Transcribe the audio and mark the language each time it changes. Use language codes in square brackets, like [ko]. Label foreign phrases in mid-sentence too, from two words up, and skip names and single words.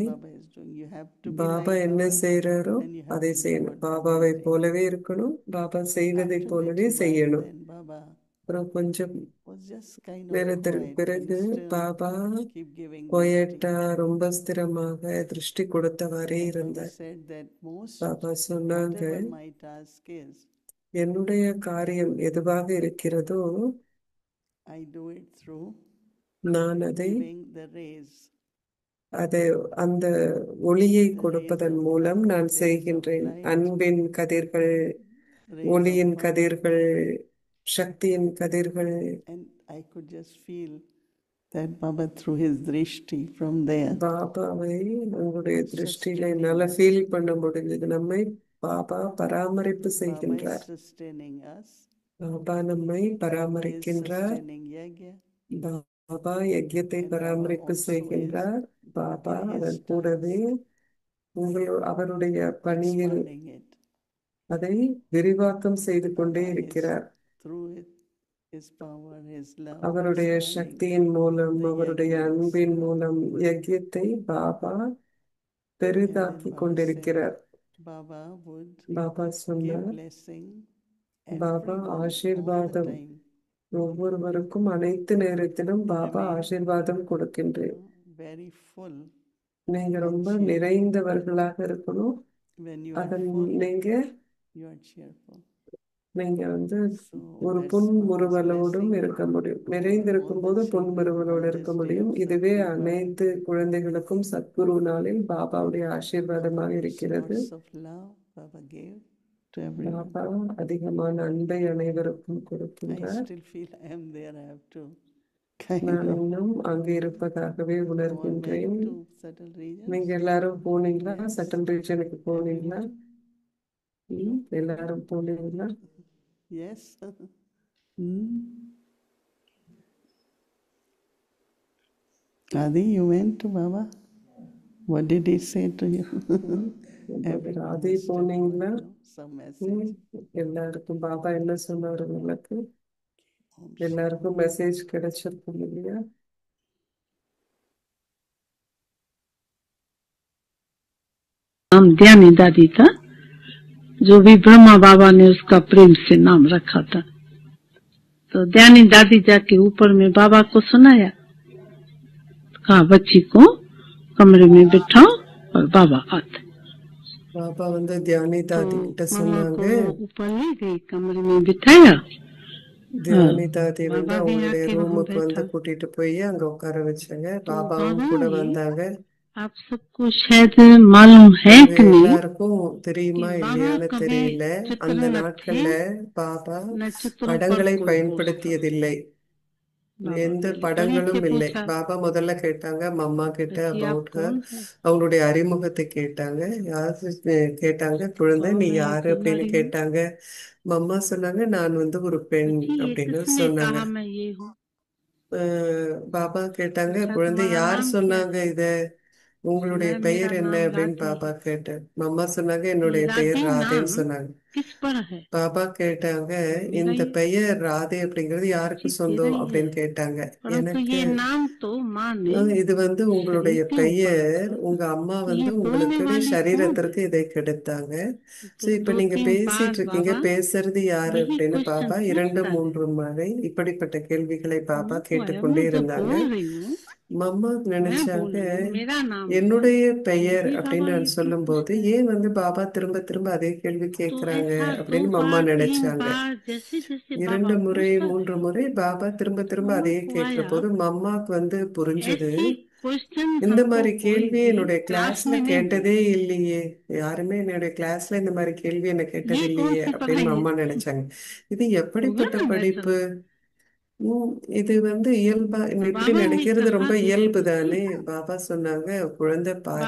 [en] Baba is doing. You have to be [ta] பாபா [en] like [ta] என்ன [en] Baba, [ta] செய்யறாரோ [en] and you have [ta] அதை [en] to do [ta] செய்யணும். [en] what Baba [ta] பாபாவை [en] is doing. [ta] போலவே இருக்கணும், பாபா செய்வதை [en] After [ta] போலவே [en] little while, [ta] செய்யணும். [en] then Baba [ta] அப்புறம் கொஞ்சம் [en] was just kind of [ta] நேரத்திற்கு [en] quiet, [ta] பிறகு [en] and still [ta] பாபா [en] keep giving [ta] கொயட்டா [en] dishti. [ta] ரொம்ப ஸ்திரமாக திருஷ்டி கொடுத்தவாறே [en] And Baba [ta] இருந்தார். [en] said that most, [ta] பாபா சொன்னாங்க, [en] whatever my task is, [ta] என்னுடைய காரியம் எதுவாக இருக்கிறதோ [en] I do it through [ta] நான் அதை [en] giving the rays, [ta] அதை அந்த ஒளியை [en] the rays [ta] கொடுப்பதன் [en] of [ta] மூலம் [en] love, [ta] நான் [en] rays of [ta] செய்கின்றேன். [en] light, [ta] அன்பின் கதிர்கள், [en] rays of [ta] ஒளியின் [en] power. [ta] கதிர்கள், சக்தியின் கதிர்கள். [en] And I could just feel that Baba threw his drishti from there, [ta] பாபாவை உங்களுடைய திருஷ்டியில [en] sustaining [ta] என்னால [en] us. [ta] ஃபீல் பண்ண முடிஞ்சது. நம்மை பாபா பராமரிப்பு [en] Baba is [ta] செய்கின்றார். [en] sustaining us. [ta] பாபா நம்மை [en] Baba is [ta] பராமரிக்கின்றார். [en] sustaining Yagya. [ta] பாபா யஜ்யத்தை [en] And Baba [ta] பராமரிப்பு [en] also is [ta] செய்கின்றார். பாபா [en] in his [ta] அதன் கூடவே அவருடைய பணியில் [en] expanding it [ta] அதை விரிவாக்கம் செய்து கொண்டே [en] Baba is [ta] இருக்கிறார். [en] through it, his power, his love, [ta] அவருடைய [en] expanding [ta] சக்தியின் மூலம், [en] the [ta] அவருடைய [en] yagyas. [ta] அன்பின் மூலம் யஜ்யத்தை பாபா [en] And then [ta] பெரிதாக்கி [en] Baba said, [ta] கொண்டிருக்கிறார். [en] Baba would [ta] பாபா [en] give [ta] சொன்னார், [en] blessing [ta] பாபா [en] everyone all the [ta] ஆசீர்வாதம் [en] time. [ta] ஒவ்வொருவருக்கும் அனைத்து நேரத்திலும் பாபா [en] Remain [ta] ஆசீர்வாதம் கொடுக்கின்றேன். [en] very full. [ta] நீங்க [en] and [ta] ரொம்ப [en] cheerful. [ta] நிறைந்தவர்களாக இருக்கணும். [en] When you are [ta] அதன் [en] full, [ta] நீங்க [en] you are cheerful. [ta] நீங்க வந்து [en] So [ta] ஒரு [en] that's [ta] புன்முறுவலோடும் [en] blessing [ta] இருக்க முடியும். [en] for [ta] நிறைந்திருக்கும் [en] all [ta] போது [en] the children [ta] புன்முறுவலோடு [en] on [ta] இருக்க [en] this day [ta] முடியும். [en] of [ta] இதுவே [en] Sadguru. [ta] அனைத்து குழந்தைகளுக்கும் சத்குரு நாளில் பாபாவுடைய ஆசீர்வாதமாக இருக்கிறது. [en] Lots of love Baba gave to everyone. [ta] பாபா அதிகமான அன்பை அனைவருக்கும் [en] I [ta] கொடுக்கின்றார். [en] still feel I am there. I have to kind [ta] நான் [en] of [ta] இன்னும் அங்கே இருப்பதாகவே [en] all went [ta] உணர்கின்றேன். [en] to settle regions. [ta] நீங்க எல்லாரும் போனீங்களா? [en] Yes. [ta] சட்டன் ரீஜனுக்கு போனீங்களா? [en] Everyone. [ta] எல்லாரும் போனீங்களா? [en] Yes. Hmm. Adi, you went to Baba? What did he say to you? Everyone [ta] ராதி [en] must have [ta] போனீங்களா? [en] got, some message. [ta] எல்லாருக்கும் பாபா என்ன சொன்னாரு உங்களுக்கு? Om எல்லாருக்கும் மெசேஜ் கிடைச்சிருக்கும் இல்லையா? [hi] नाम ध्यानी दादी था, जो भी ब्रह्मा बाबा ने उसका प्रेम से नाम रखा था। तो ध्यानी दादी जाके ऊपर में बाबा को सुनाया, कहा बच्ची को कमरे में बिठाओ और बाबा आते। [ta] பாபா வந்து தியானி [hi] तो [ta] தாதி கிட்ட [hi] मामा [ta] சொன்னாங்க, [hi] को ऊपर ले गई, कमरे में बिठाया। [ta] தியானி தாதி வந்து [hi] बाबा भी [ta] அவங்களுடைய [hi] आके वहां [ta] ரூமுக்கு வந்து [hi] बैठा। [ta] கூட்டிட்டு போய் அங்க உட்கார வச்சாங்க. [hi] तो [ta] பாபாவும் [hi] बाबा [ta] கூட [hi] ने, [ta] வந்தாங்க. [hi] आप सबको शायद मालूम है [ta] உங்க [hi] कि नहीं [ta] எல்லாருக்கும் [hi] कि [ta] தெரியுமா [hi] बाबा [ta] இல்லையான்னு [hi] कभी [ta] தெரியல, [hi] चित्र [ta] அந்த [hi] न थे [ta] நாட்கள்ல பாபா [hi] न चित्रों पर [ta] படங்களை [hi] कोई भरोसा। [ta] பயன்படுத்தியதில்லை, [hi] बाबा [ta] எந்த [hi] पहले बड़े से [ta] படங்களும் இல்லை. [hi] पूछा [ta] பாபா முதல்ல கேட்டாங்க மம்மா கிட்ட [hi] कि आप [ta] அபவுட் [hi] कौन है। [ta] அவங்களுடைய அறிமுகத்தை கேட்டாங்க. யாரு கேட்டாங்க, குழந்தை [hi] बाबा [ta] நீ [hi] मैं [ta] யாரு [hi] एक [ta] அப்படின்னு [hi] नारी हूँ। [ta] கேட்டாங்க. மம்மா சொன்னாங்க நான் வந்து ஒரு பெண் [hi] पूछी ये [ta] அப்படின்னு [hi] किसने [ta] சொன்னாங்க. [hi] कहा मैं ये हूँ। [ta] பாபா கேட்டாங்க, [hi] अच्छा [ta] குழந்தை [hi] तुम्हारा [ta] யார் [hi] नाम क्या [ta] சொன்னாங்க [hi] है। [ta] இத, உங்களுடைய [hi] मैं [ta] பெயர் [hi] मेरा [ta] என்ன [hi] नाम [ta] அப்படின்னு [hi] राधे [ta] பாபா [hi] है। [ta] கேட்டேன். மம்மா சொன்னாங்க [hi] ये [ta] என்னுடைய பெயர் [hi] राधे [ta] ராதேன்னு [hi] नाम [ta] சொன்னாங்க. [hi] किस पर है। [ta] பாபா கேட்டாங்க, [hi] मेरा [ta] இந்த [hi] ही [ta] பெயர் ராதே அப்படிங்கிறது யாருக்கு [hi] जी तेरा [ta] சொந்தம் [hi] ही है, [ta] அப்படின்னு கேட்டாங்க. [hi] परंतु [ta] எனக்கு [hi] ये नाम तो माँ ने [ta] இது வந்து உங்களுடைய [hi] शरीर के ऊपर [ta] பெயர், [hi] रखा। [ta] உங்க அம்மா [hi] तो [ta] வந்து [hi] ये बोलने [ta] உங்களுக்கு [hi] वाली कौन [ta] சரீரத்திற்கு [hi] है। [ta] இதை கிடைத்தாங்க. [hi] तो [ta] சோ இப்ப [hi] दो [ta] நீங்க [hi] तीन बार [ta] பேசிட்டு இருக்கீங்க, [hi] बाबा [ta] பேசுறது யாரு [hi] यही [ta] அப்படின்னு [hi] क्वेश्चन [ta] பாப்பா [hi] पूछता है। [ta] 2-3 முறை இப்படிப்பட்ட கேள்விகளை பாப்பா [hi] वो है [ta] கேட்டுக்கொண்டே [hi] मैं जो [ta] இருந்தாங்க. [hi] बोल रही हूँ [ta] மம்மா [hi] मैं [ta] நினைச்சாங்க, [hi] बोल रही हूँ मेरा नाम है, [ta] என்னுடைய [hi] फिर [ta] பெயர் [hi] भी [ta] அப்படின்னு [hi] बाबा [ta] நான் [hi] ये क्यों [ta] சொல்லும் போது [hi] पूछते हैं। [ta] ஏன் வந்து பாபா திரும்ப திரும்ப அதே கேள்வி [hi] तो [ta] கேக்குறாங்க [hi] ऐसा 2 [ta] அப்படின்னு மம்மா [hi] बार 3 [ta] நினைச்சாங்க. [hi] बार जैसे जैसे [ta] 2 [hi] बाबा [ta] முறை [hi] पूछता [ta] 3 [hi] है, [ta] முறை பாபா திரும்ப திரும்ப [hi] मम्मा [ta] அதே [hi] को [ta] கேட்கிற [hi] आया [ta] போது மம்மாக்கு வந்து புரிஞ்சது, [hi] ऐसी क्वेश्चन [ta] இந்த [hi] हमको [ta] மாதிரி [hi] कोई [ta] கேள்வி [hi] भी [ta] என்னுடைய [hi] क्लास [ta] கிளாஸ்ல [hi] में नहीं [ta] கேட்டதே [hi] बोला। [ta] இல்லையே, யாருமே என்னுடைய கிளாஸ்ல இந்த மாதிரி கேள்வி என்ன கேட்டது [hi] ये कौन [ta] இல்லையே [hi] सी [ta] அப்படின்னு [hi] पढ़ाई है। [ta] மம்மா நினைச்சாங்க. இது [hi] होगा [ta] எப்படிப்பட்ட [hi] ना वैसा। [ta] படிப்பு, இது வந்து இயல்பா [hi] तो [ta] இப்படி [hi] बाबा ने [ta] நினைக்கிறது [hi] कहा [ta] ரொம்ப [hi] बेटी [ta] இயல்பு தானே. பாபா சொன்னாங்க, குழந்தை பாரு,